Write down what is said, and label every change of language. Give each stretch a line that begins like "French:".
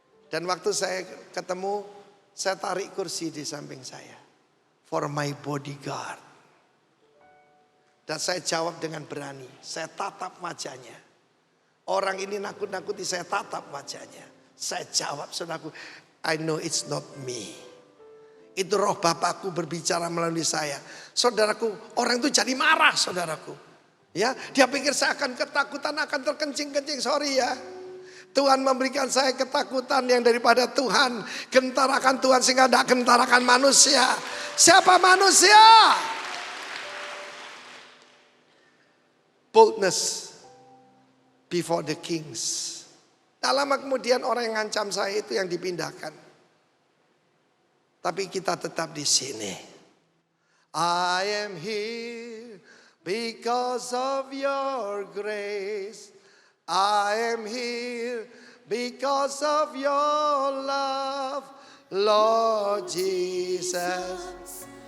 Indonesian: Dan waktu saya ketemu, saya tarik kursi di samping saya.
English: For my bodyguard.
Indonesian: Dan saya jawab dengan berani. Saya tatap wajahnya. Orang ini nakut-nakuti, saya tatap wajahnya. Saya jawab, saudaraku,
English: I know it's not me.
Indonesian: Itu roh Bapakku berbicara melalui saya. Saudaraku, orang itu jadi marah, saudaraku. Ya, dia pikir saya akan ketakutan, akan terkencing-kencing. Sorry ya. Tuhan memberikan saya ketakutan yang daripada Tuhan. Gentar akan Tuhan sehingga tidak gentar akan manusia. Siapa manusia?
English: Boldness before the kings.
Indonesian: Tak lama kemudian orang yang ngancam saya itu yang dipindahkan. Tapi kita tetap di sini.
English: I am here because of your grace. I am here because of your love, Lord Jesus.